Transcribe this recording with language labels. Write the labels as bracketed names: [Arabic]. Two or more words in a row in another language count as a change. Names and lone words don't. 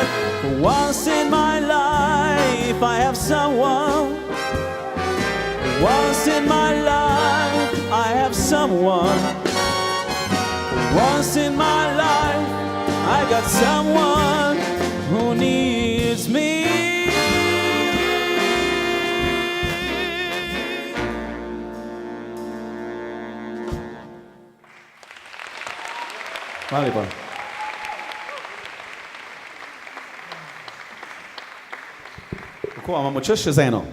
[English] For once in my life, I have someone. For once in my life, I have someone. For once in my life, I got someone who needs me. [Slovenian] Hvala lepa. Kako, a imamo čas še z eno?